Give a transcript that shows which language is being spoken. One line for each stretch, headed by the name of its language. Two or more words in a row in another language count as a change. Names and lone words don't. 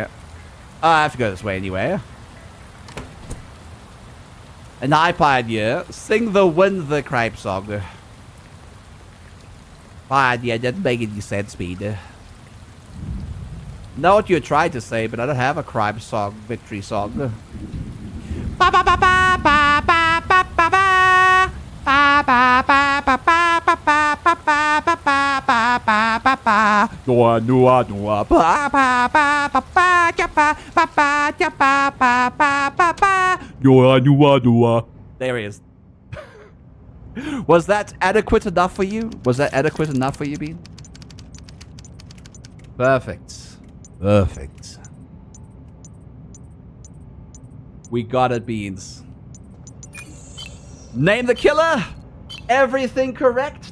English: I have to go this way anyway. An Pioneer, sing the Win the Crime song. Pioneer, doesn't make any sense, Speed. Know what you're trying to say, but I don't have a crime song, victory song. Ba ba ba ba ba ba ba ba ba. Ba ba ba ba ba ba ba ba ba ba ba ba ba ba. Noa noa noa. Ba ba ba ba ba ja ba ba ba ja ba ba ba ba ba. Noa noa noa. There he is. Was that adequate enough for you? Was that adequate enough for you, Bean? Perfect. Perfect. We got it, Beans. Name the killer. Everything correct.